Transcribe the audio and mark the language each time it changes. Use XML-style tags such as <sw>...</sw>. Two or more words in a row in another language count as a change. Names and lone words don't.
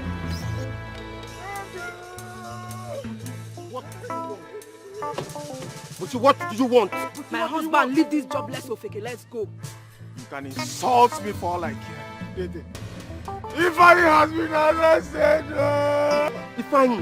<en>What do you want? My husband, leave this jobless Ofeke. Let's go. You can insult me for all I care. Dede. Ifeanyi has been arrested. Ifeanyi?</en>